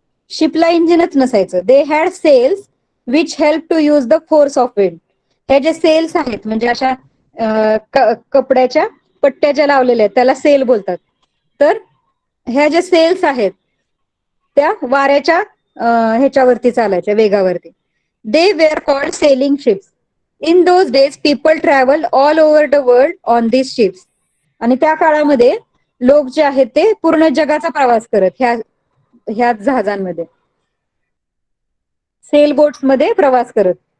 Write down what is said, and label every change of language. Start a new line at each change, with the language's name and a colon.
Marathi: शिपला इंजिनच नसायचं.
English: They had sails which help to use the force of wind.
Marathi: हे जे cells आहेत म्हणजे अशा कपड्याच्या पट्ट्या ज्या लावलेल्या आहेत त्याला सेल बोलतात. तर ह्या ज्या सेल्स आहेत त्या वाऱ्याच्या ह्याच्यावरती चालायच्या, वेगावरती.
English: They were called sailing ships. In those days people travel all over the world on this ships.
Marathi: आणि त्या काळामध्ये लोक जे आहेत ते पूर्ण जगाचा प्रवास करत ह्या जहाजांमध्ये, सेल बोट्स मध्ये प्रवास करत.